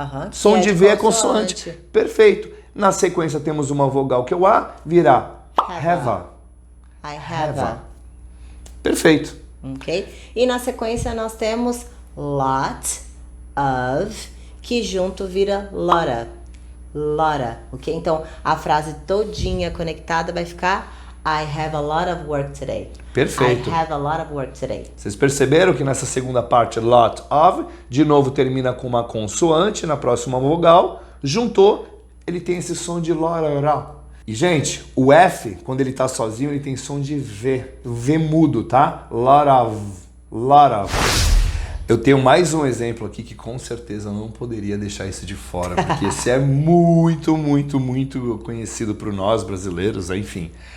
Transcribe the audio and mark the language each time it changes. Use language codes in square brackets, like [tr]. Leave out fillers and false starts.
[pt] Som de V é consoante. Perfeito. Na sequência temos uma vogal que é o A, virá have. [en] I have a. [pt] Perfeito. Ok? E na sequência nós temos lot of, que junto vira lotta. Lotta, ok? Então a frase todinha conectada vai ficar [en] I have a lot of work today. [pt] Perfeito. [en] I have a lot of work today. [pt] Vocês perceberam que nessa segunda parte, lot of, de novo termina com uma consoante na próxima vogal, juntou, ele tem esse som de lororó. E, gente, o F, quando ele tá sozinho, ele tem som de V, V mudo, tá? Lot of. Eu tenho mais um exemplo aqui que com certeza eu não poderia deixar isso de fora, porque esse é muito, muito, muito conhecido por nós brasileiros, enfim.